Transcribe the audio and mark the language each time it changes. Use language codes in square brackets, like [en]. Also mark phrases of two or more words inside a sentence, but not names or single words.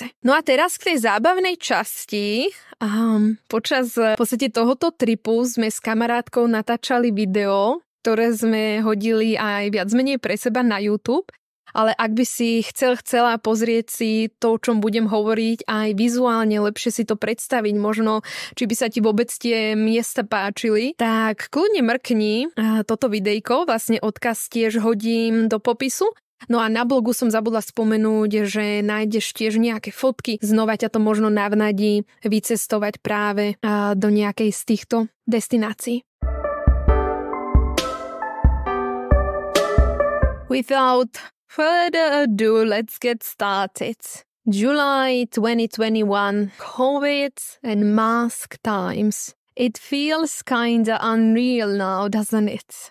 [sk] No a teraz k tej zábavnej časti. Počas v podstate tohoto tripu sme s kamarátkou natáčali video, ktoré sme hodili aj viac menej pre seba na YouTube, ale ak by si chcela pozrieť si to, o čom budem hovoriť, aj vizuálne lepšie si to predstaviť, možno či by sa ti vôbec tie miesta páčili, tak kľudne mrkni toto videjko, vlastne odkaz tiež hodím do popisu. No a na blogu som zabudla spomenúť, že nájdeš tiež nejaké fotky. Znova ťa to možno navnadí vycestovať práve do nejakej z týchto destinácií. [en] Without further ado, let's get started. July 2021, COVID and mask times. It feels kinda unreal now, doesn't it?